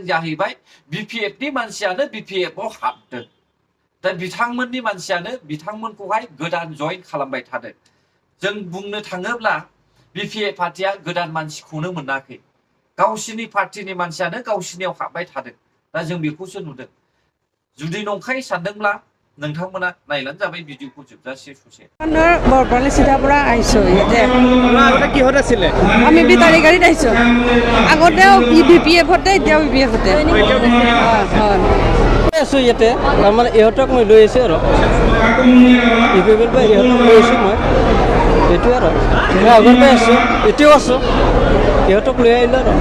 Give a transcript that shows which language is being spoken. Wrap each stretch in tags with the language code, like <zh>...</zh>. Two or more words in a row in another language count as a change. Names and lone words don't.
<brx>जाहैबाय बिपिएफनि मानसियानो बिपिएफआव हाबदों दा बिथांमोननि मानसियानो बिथांमोनखौहाय गोदान जइन खालामबाय थादों जों बुंनो थाङोब्ला बिपिएफ पार्टिया गोदान मानसिखौनो मोनाखै गावसिनि पार्टिनि मानसियानो गावसिनियाव हाबबाय थादों दा जों बेखौसो नुदों जुदि नंखाय सानदोंब्ला नोंथांमोना नायलानो जाबाय भिडिअखौ जोबजासे ससे</brx> <as>বৰপালি চিধাৰ পৰা আহিছোঁ ইয়াতে আগতে কিহত আছিলে আমি বেটাৰী গাড়ীত আহিছোঁ আগতেও বিপিএফতে এতিয়াও বিপিএফতে হয় আছোঁ ইয়াতে তাৰমানে ইহঁতক মই লৈ আহিছোঁ আৰু ইউপিপিএল পৰা ইহঁতক লৈ আহিছোঁ মই এইটোৱে আৰু মই আগৰ পৰাই আছোঁ এতিয়াও আছোঁ ইহঁতক লৈ আহিলোঁ আৰু</as>